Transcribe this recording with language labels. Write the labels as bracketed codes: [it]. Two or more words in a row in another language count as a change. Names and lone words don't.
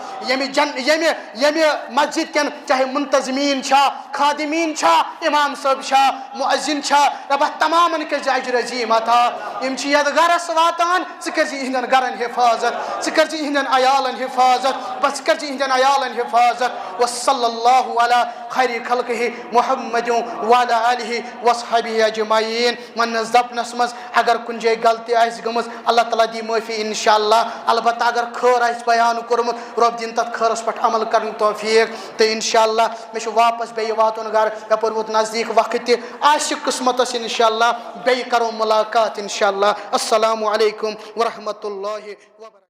[ks] یمی مسجد کن چاہے منتظمین چھا خادمین چھا امام صاحب چھا مؤذن چھا ربا تمامن کرج اجر عظیم عطا یم چھ یت گرس واتان ژٕ کرزِ یہندن گرن حفاظت ژٕ کرزِ یہندن عیالن حفاظت بس کرزِ یہندن عیالن حفاظت [ar] وصلی اللہ علی خیر خلقہ محمد وعلی آلہ وصحبہ اجمعین [ks] ونس دپنس مز اگر کن جائے غلطی آس گمز اللہ تعالیٰ دی معافی انشاءاللہ البتہ اگر خیر آس بیان کورمت رب دین تت خیرس پہ عمل کرن توفیق تو انشاءاللہ میں واپس بیٚیہِ واتن گھر یپر ووت نزدیک وقت تہ آسہِ قسمتس انشاءاللہ بیٚیہِ کرو ملاقات انشاءاللہ [ar] السلام علیکم ورحمۃ اللہ وبرکاتہ.